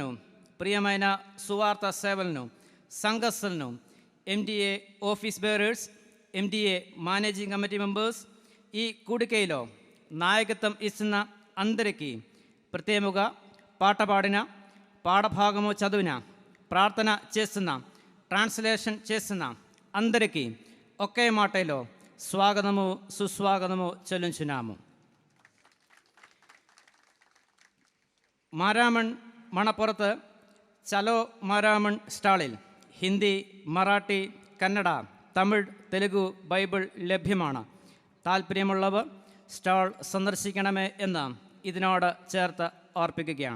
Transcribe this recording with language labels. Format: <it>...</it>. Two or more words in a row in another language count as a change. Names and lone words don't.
<te>ప్రియమైన సువార్త సేవలను, సంఘస్థులను,</te> <en>MDA office bearers, MDA managing committee members,</en> <te>ఈ కూడికలో నాయకత్వం ఇస్తున్న అందరికీ ప్రత్యేకంగా పాట పాడిన, పాఠభాగము చదివిన, ప్రార్థన చేస్తున్న, ట్రాన్స్లేషన్ చేస్తున్న అందరికీ ఒకే మాటలో స్వాగతము సుస్వాగతము చెల్లించున్నాము.</te> <ml>മാരാമൺ മണപ്പുറത്ത് ചലോ മാരാമൺ സ്റ്റാളിൽ ഹിന്ദി, മറാഠി, കന്നഡ, തമിഴ്, തെലുഗു ബൈബിൾ ലഭ്യമാണ്. താല്പര്യമുള്ളവർ സ്റ്റാൾ സന്ദർശിക്കണമേ എന്ന് ഇതിനോട് ചേർത്ത് ഓർപ്പിക്കുകയാണ്.</ml>